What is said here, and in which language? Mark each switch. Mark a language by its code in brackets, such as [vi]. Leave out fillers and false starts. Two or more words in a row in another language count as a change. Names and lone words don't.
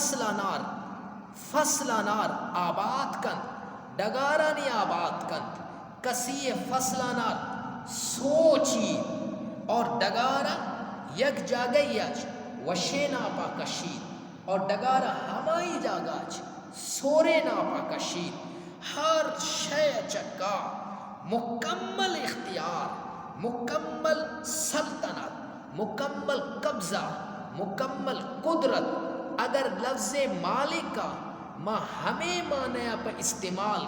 [bal] فصل نار آباد کند ڈگارانی آباد کند کسی فصل نار سوچی اور ڈگارا یک جاگیج وشے ناپا کشید اور ڈگارا ہمائی جاگاج سورے ناپا کشید ہر شے چکا مکمل اختیار مکمل سلطنت مکمل قبضہ مکمل قدرت اگر لفظ مالک کا ما ہمیں معنی پر استعمال